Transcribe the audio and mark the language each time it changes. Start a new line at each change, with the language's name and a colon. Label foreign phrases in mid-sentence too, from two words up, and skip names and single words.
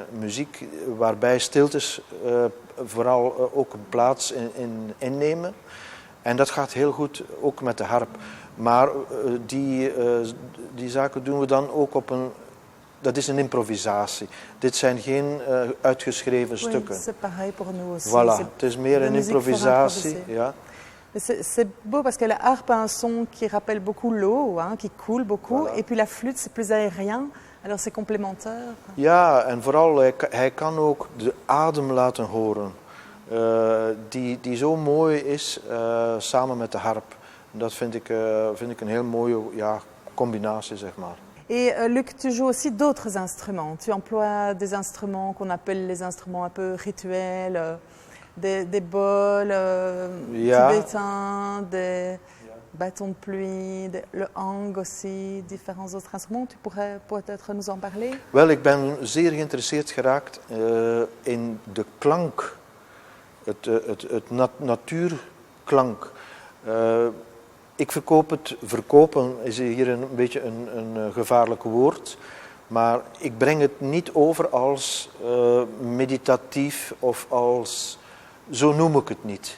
Dutch: Muziek waarbij stiltes vooral ook een plaats innemen. En dat gaat heel goed ook met de harp. Maar die zaken doen we dan ook op een... Dat is een improvisatie. Dit zijn geen uitgeschreven stukken.
French: Oui, c'est pareil pour nous aussi. Voilà,
Dutch: het is meer een improvisatie. Ja.
French: C'est beau parce que la harpe a un son qui rappelle beaucoup l'eau, hein, qui coule beaucoup. Voilà. Et puis la flûte, c'est plus aérien. Alors c'est complémentaire.
Dutch: Ja, en vooral hij kan ook de adem laten horen. Die zo mooi is samen met de harp. Dat vind ik een heel mooie combinatie, zeg maar.
French: Et Luc, tu joues aussi d'autres instruments. Tu emploies des instruments qu'on appelle les instruments un peu rituels, des bols tibétains, des bâtons de pluie, le hang aussi, différents autres instruments. Tu pourrais peut-être nous en parler?
Dutch: Wel, ik ben zeer geïnteresseerd geraakt in de klank, het natuurklank. Ik verkopen is hier een beetje een gevaarlijk woord, maar ik breng het niet over als meditatief of als, zo noem ik het niet.